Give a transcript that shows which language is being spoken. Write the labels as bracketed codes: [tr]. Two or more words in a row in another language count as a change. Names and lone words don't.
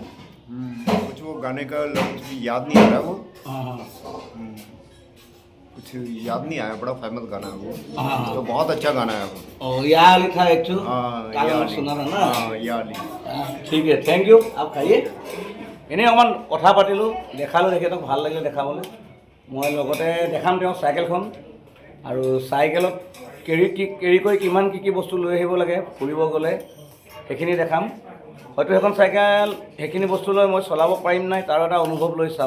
[hi] कुछ वो गाने का याद नहीं आ रहा वो। हाँ कुछ याद नहीं आया, बड़ा फेमस गाना है वो। हाँ तो बहुत अच्छा गाना है वो। और या अली था एक सुना था ना। ठीक है, [en] thank you. [hi] आप खाइए। [as] এনেই অকণমান কথা পাতিলোঁ, দেখালোঁ, তেখেতক ভাল লাগিলে দেখাবলৈ। মই লগতে দেখাম তেওঁ চাইকেলখন, আৰু চাইকেলত কেৰি কৰি কিমান কি বস্তু লৈ আহিব লাগে ফুৰিব গ'লে সেইখিনি দেখাম। হয়তো সেইখন চাইকেল সেইখিনি বস্তু লৈ মই চলাব পাৰিম নাই, তাৰ এটা অনুভৱ লৈ চাম।